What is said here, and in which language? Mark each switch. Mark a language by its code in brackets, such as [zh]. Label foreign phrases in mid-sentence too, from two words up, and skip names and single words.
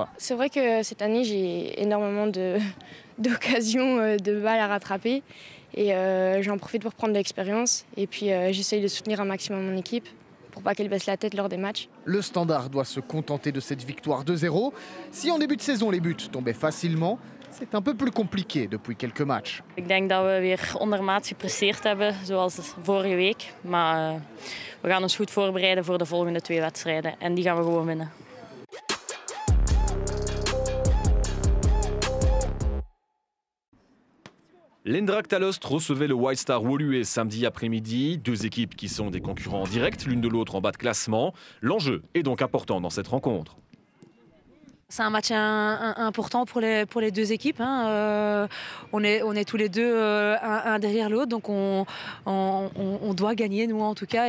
[fr] C'est vrai que cette année, j'ai énormément d'occasions de balles à rattraper. Et j'en profite pour prendre de l'expérience. Et puis j'essaye de soutenir un maximum mon équipe pour pas qu'elle baisse la tête lors des matchs. Le Standard doit se contenter de cette victoire 2-0. Si en début de saison les buts tombaient facilement, c'est un peu plus compliqué depuis quelques matchs. [nl] Ik denk dat we weer ondermaats gepresteerd hebben, zoals vorige week. Maar we gaan ons goed voorbereiden voor de volgende 2 wedstrijden. En die gaan we gewoon winnen. [fr] L'Eindracht Alost recevait le White Star Woluwe samedi après-midi. 2 équipes qui sont des concurrents directs, l'une de l'autre en bas de classement. L'enjeu est donc important dans cette rencontre. C'est un match important pour les 2 équipes. Hein. On est tous les deux un derrière l'autre, donc on doit gagner, nous en tout cas.